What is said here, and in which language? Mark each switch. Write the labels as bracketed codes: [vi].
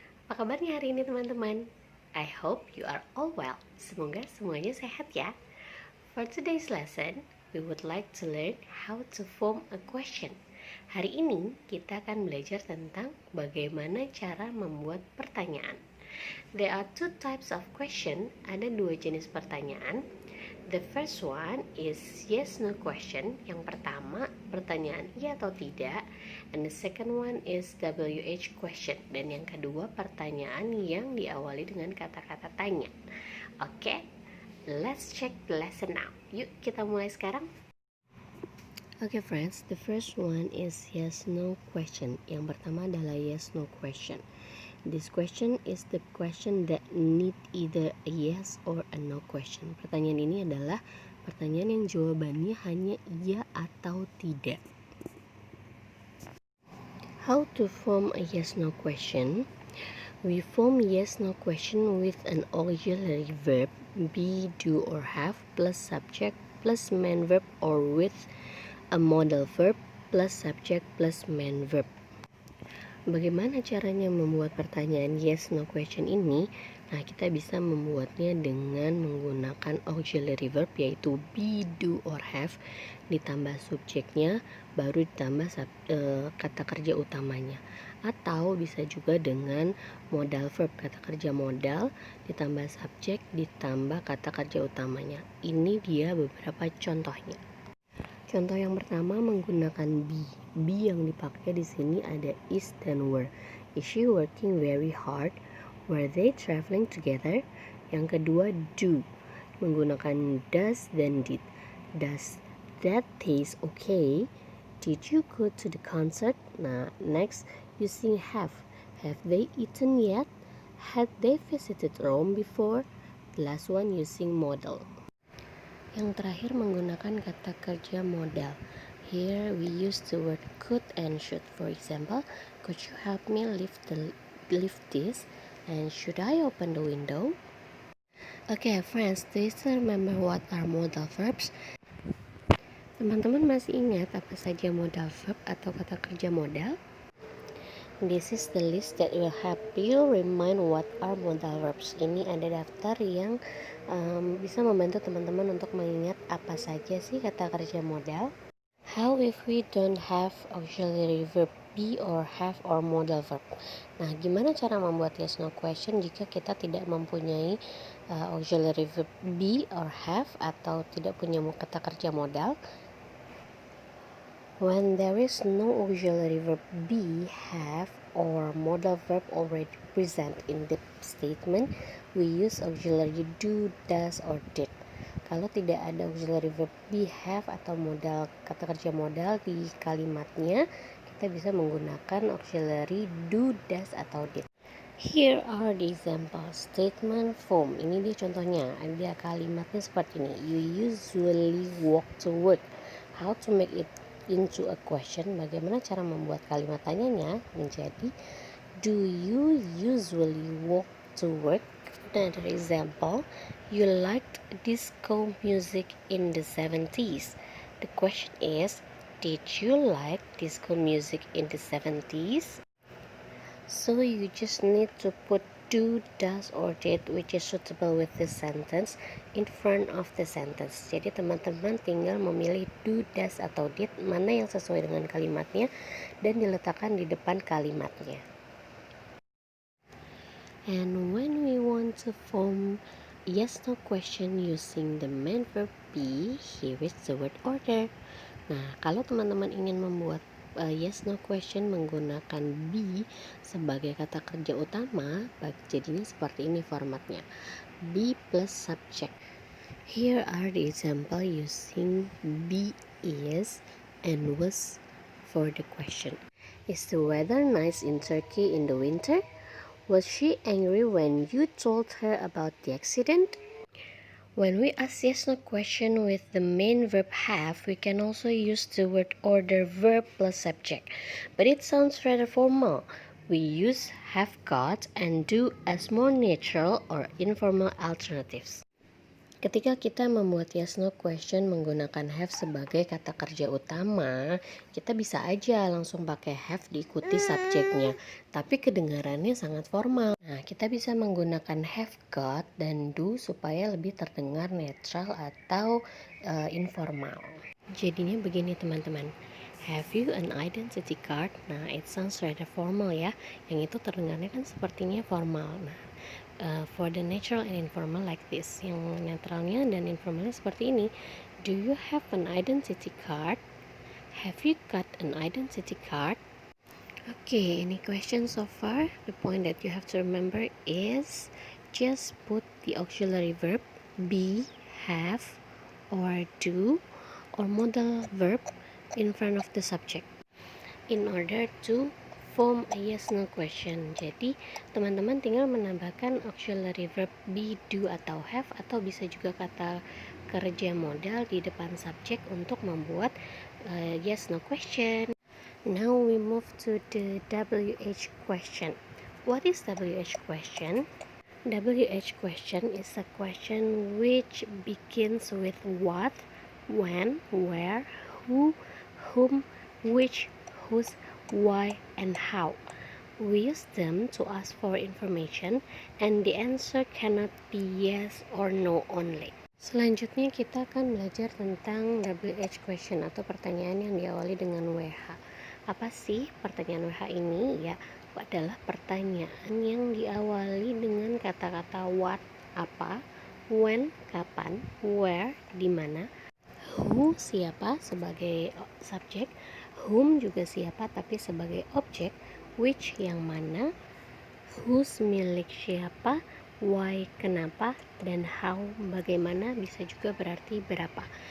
[id] Apa kabarnya hari ini teman-teman? [en] I hope you are all well. [id] Semoga semuanya sehat ya. [en] For today's lesson, we would like to learn how to form a question. [id] Hari ini kita akan belajar tentang bagaimana cara membuat pertanyaan. [en] There are two types of question. [id] Ada dua jenis pertanyaan. [en] The first one is yes no question. [id] Yang pertama pertanyaan iya atau tidak. [en] And the second one is WH question. [id] Dan yang kedua pertanyaan yang diawali dengan kata-kata tanya. [en] Oke, let's check the lesson now. [id] Yuk kita mulai sekarang. [en] Okay friends, the first one is yes no question. [id] Yang pertama adalah yes no question. [en] This question is the question that need either a yes or a no question. [id] Pertanyaan ini adalah pertanyaan yang jawabannya hanya iya atau tidak. [en] How to form a yes no question? We form yes no question with an auxiliary verb be, do, or have plus subject plus main verb, or with a modal verb plus subject plus main verb. [id] Bagaimana caranya membuat pertanyaan yes no question ini? Nah, kita bisa membuatnya dengan menggunakan auxiliary verb yaitu be, do, or have ditambah subjeknya baru ditambah kata kerja utamanya. Atau bisa juga dengan modal verb, kata kerja modal ditambah subjek ditambah kata kerja utamanya. Ini dia beberapa contohnya. Contoh yang pertama menggunakan be. Be yang dipakai di sini ada is dan were. [en] Is she working very hard? Were they traveling together? [id] Yang kedua do. Menggunakan does dan did. [en] Does that taste okay? Did you go to the concert? Nah, next using have. Have they eaten yet? Had they visited Rome before? The last one using modal. [id] Yang terakhir menggunakan kata kerja modal. [en] Here we use the word could and should. For example, could you help me lift this? And should I open the window? Okay friends, do you still remember what are modal verbs? [id] Teman-teman masih ingat apa saja modal verb atau kata kerja modal? [en] This is the list that will help you remind what are modal verbs. [id] Ini ada daftar yang bisa membantu teman-teman untuk mengingat apa saja sih kata kerja modal. [en] How if we don't have auxiliary verb be or have or modal verb? [id] Nah, gimana cara membuat yes no question jika kita tidak mempunyai auxiliary verb be or have atau tidak punya kata kerja modal? [en] When there is no auxiliary verb be, have, or modal verb already present in the statement, we use auxiliary do, does, or did. [id] Kalau tidak ada auxiliary verb be, have, atau modal kata kerja modal di kalimatnya, kita bisa menggunakan auxiliary do, does, atau did. [en] Here are the example statement form. [id] Ini dia contohnya. Ada kalimatnya seperti ini. [en] You usually walk to work. How to make it into a question? [id] Bagaimana cara membuat kalimat tanyanya menjadi [en] do you usually walk to work? Another example, you liked disco music in the 70s. The question is, did you like disco music in the 70s? So you just need to put do, does, or did which is suitable with this sentence in front of the sentence. [id] Jadi teman-teman tinggal memilih do, does, atau did mana yang sesuai dengan kalimatnya dan diletakkan di depan kalimatnya. [en] And when we want to form yes no question using the main verb be, here is the word order. [id] Nah, kalau teman-teman ingin membuat yes no question menggunakan be sebagai kata kerja utama, jadinya seperti ini formatnya. [en] Be plus subject. Here are the example using be, is, and was for the question. Is the weather nice in Turkey in the winter? Was she angry when you told her about the accident? When we ask yes no question with the main verb have, we can also use the word order verb plus subject, but it sounds rather formal. We use have got and do as more natural or informal alternatives. [id] Ketika kita membuat yes no question menggunakan have sebagai kata kerja utama, kita bisa aja langsung pakai have diikuti subjeknya, tapi kedengarannya sangat formal. Nah, kita bisa menggunakan have got dan do supaya lebih terdengar netral atau informal. Jadinya begini teman-teman. [en] Have you an identity card? Nah, it sounds rather formal ya. [id] Yang itu terdengarnya kan sepertinya formal. [en] Nah, for the natural and informal like this. [id] Yang netralnya dan informalnya seperti ini. [en] Do you have an identity card? Have you got an identity card? Okay, any questions so far? The point that you have to remember is just put the auxiliary verb be, have, or do, or modal verb in front of the subject in order to form a yes no question. [id] Jadi teman-teman tinggal menambahkan auxiliary verb be, do, atau have, atau bisa juga kata kerja modal di depan subjek untuk membuat yes no question. [en] Now we move to the WH question. What is WH question? WH question is a question which begins with what, when, where, who, whom, which, whose, why, and how. We use them to ask for information, and the answer cannot be yes or no only. [id] Selanjutnya kita akan belajar tentang WH question atau pertanyaan yang diawali dengan WH. Apa sih pertanyaan WH ini? Ya, adalah pertanyaan yang diawali dengan kata-kata what, apa, when, kapan, where, di mana, who, siapa sebagai subjek, whom juga siapa tapi sebagai objek, which yang mana, whose milik siapa, why kenapa, dan how bagaimana bisa juga berarti berapa.